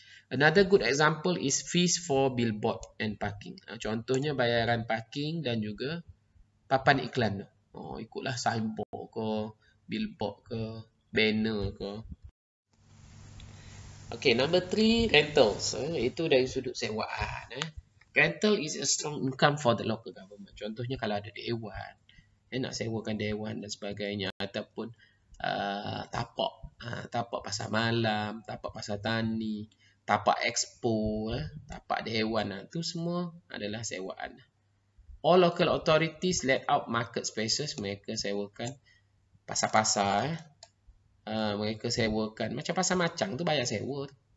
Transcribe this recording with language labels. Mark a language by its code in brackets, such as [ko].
[en] Another good example is fees for billboard and parking. [ms] Contohnya bayaran parking dan juga papan iklan. Ikutlah signboard ke, billboard ke, banner ke. [en] Okay, number 3, rentals. [ms] Itu dari sudut sewaan. [en] Rental is a strong income for the local government. [ms] Contohnya kalau ada dewan, nak sewakan dewan dan sebagainya, ataupun tapak pasar malam, tapak pasar tani, tapak expo, tapak dewan, itu semua adalah sewaan. [en] All local authorities let out market spaces. [ms] Mereka sewakan pasar-pasar, mereka sewakan macam pasar macang tu bayar sewa tu.